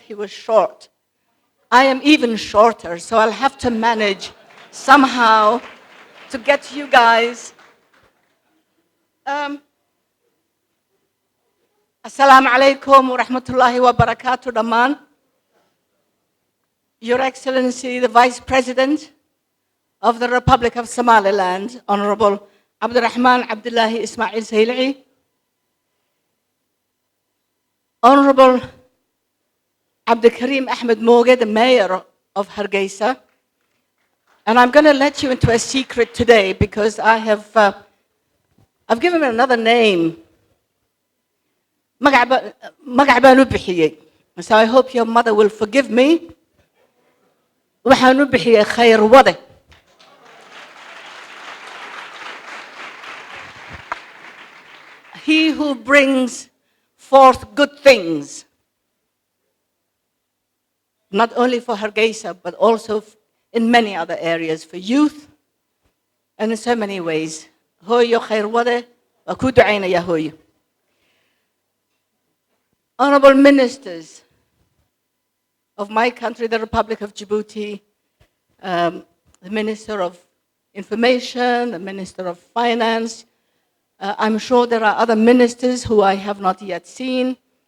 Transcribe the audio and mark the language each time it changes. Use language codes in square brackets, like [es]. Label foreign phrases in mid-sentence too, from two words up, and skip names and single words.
[en] he was short. I am even shorter, so I'll have to manage somehow to get to you guys. [ar] السلام عليكم ورحمة الله وبركاته, Daman. [en] Your Excellency, the Vice President of the Republic of Somaliland, Honorable Abdurrahman Abdullahi Ismail Sail'i, Honorable Abdikarim Ahmed Moge, the Mayor of Hargeysa. And I'm going to let you into a secret today because I've given him another name. [so] Magac baan u bixiyey. [en] So I hope your mother will forgive me. [so] Waxaan u bixiyey Carwada. [en] He who brings forth good things, not only for Hargeysa, but also in many other areas, for youth, and in so many ways. [so] Hooyo Carwada, waa ku ducaynaya hooyo. [en] Honorable ministers of my country, the Republic of Djibouti, the Minister of Information, the Minister of Finance. I'm sure there are other ministers who I have not yet seen.